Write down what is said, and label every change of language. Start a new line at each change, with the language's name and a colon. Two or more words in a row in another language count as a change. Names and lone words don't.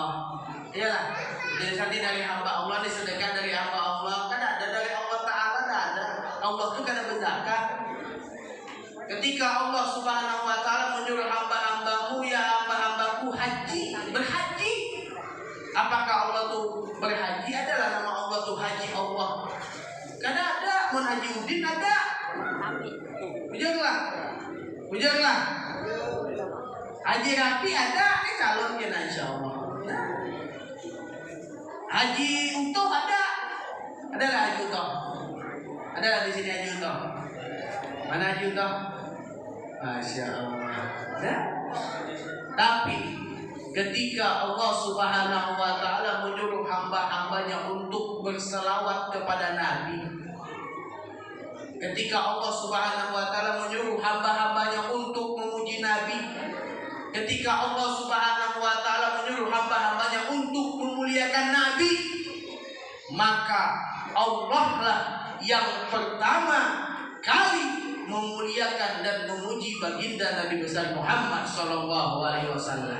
Indonesian: Iyalah, tulisan dari hamba Allah, ini sedekah dari hamba Allah. Kan ada dari Allah Ta'ala, ada. Allah itu kan berzakat. Ketika Allah
Arabic: Subhanahu Wa Ta'ala
Indonesian: menyuruh hamba-hambamu, ya hamba-hambaku haji, berhaji. Apakah Allah tuh berhaji? Adalah nama Allah tuh haji Allah. Karena ada, mau haji udin ada. Ujarlah. Haji Rapi ada, calonnya
Arabic: insya Allah.
Indonesian: Haji Utoh ada lah Haji Utoh. Ada di sini Haji Utoh. Mana Haji Utoh?
Arabic: Masya Allah.
Indonesian: Nah, tapi ketika Allah
Arabic: Subhanahu Wa Taala
Indonesian: menyuruh hamba-hambanya untuk berselawat kepada Nabi, ketika Allah
Arabic: Subhanahu Wa Taala
Indonesian: menyuruh hamba-hambanya untuk memuji Nabi, ketika Allah
Arabic: Subhanahu Wa Taala
Indonesian: menyuruh hamba-hambanya untuk memuliakan Nabi, maka Allah lah yang pertama kali memuliakan dan memuji baginda Nabi besar Muhammad
Arabic: Sallallahu Alaihi Wasallam.